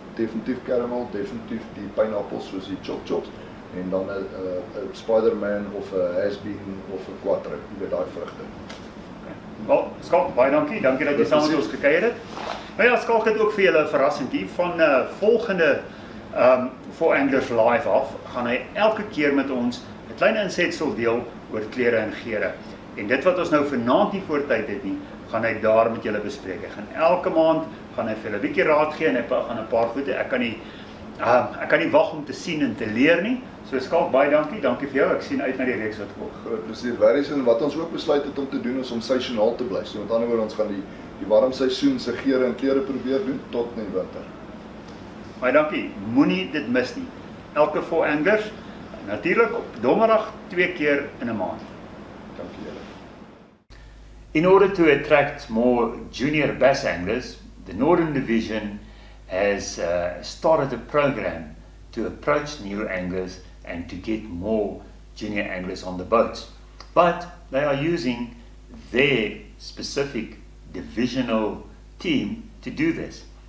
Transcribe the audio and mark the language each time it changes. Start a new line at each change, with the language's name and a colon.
Afrikaans: Definitief caramel, definitief die pineappels soos die chops, en dan 'n Spider-Man of 'n has-been of 'n quattro, jy weet daai vrugte. Wel, Schalk, baie dankie dat jy saam met ons gekuier het. Nou ja, Schalk het ook vir julle 'n verrassingkie van volgende For Anglers Live af, gaan hy elke keer met ons 'n klein insetsel deel oor kleure en geure. En dit wat ons nou vanaand nie voor tyd het nie, gaan hy daar met julle bespreek. Hy gaan elke maand gaan hy vir julle 'n bietjie raad gee en hy gaan 'n paar voete. Ek kan nie wag om te sien en te leer nie. So Schalk, baie dankie vir jou. Ek sien uit na die reeks wat kom. Groot plesier. En wat ons ook besluit het om te doen is om seisoonaal te bly. So met ander woorde, ons gaan die warm seisoen se geure en kleure probeer doen tot in die winter. Baie dankie. Moenie dit mis nie. Elke For Anglers, natuurlik op donderdag 2 keer in 'n maand. Dankie julle.
English: In order to attract more junior bass anglers, the Northern Division has started a program to approach new anglers and to get more junior anglers on the boats. But they are using their specific divisional team to do this.